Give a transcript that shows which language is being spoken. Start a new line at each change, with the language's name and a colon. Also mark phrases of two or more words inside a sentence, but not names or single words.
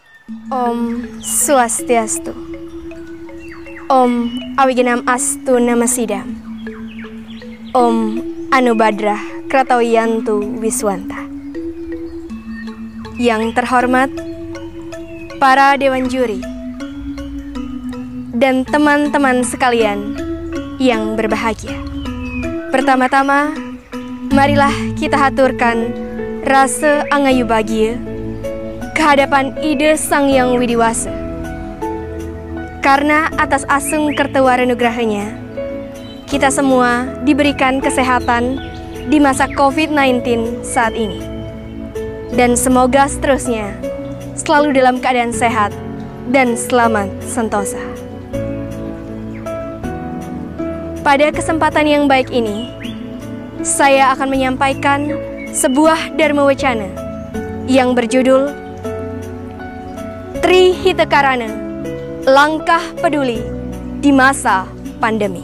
Sanskrit: Om Swastiastu. Om Awigenam Astu Namasidam. Om Anubadrah Kratawiyantu Wiswanta.
Indonesian: Yang terhormat para dewan juri dan teman-teman sekalian yang berbahagia. Pertama-tama, marilah kita haturkan rasa angayu bahagia kehadapan Ida Sang Yang Widiwasa. Karena atas
Balinese: asung kertewara nugrahanya,
Indonesian: kita semua diberikan kesehatan di masa COVID-19 saat ini. Dan semoga seterusnya selalu dalam keadaan sehat dan selamat sentosa. Pada kesempatan yang baik ini, saya akan menyampaikan sebuah dharma wacana yang berjudul Tri Hitakarana, Langkah Peduli di Masa Pandemi.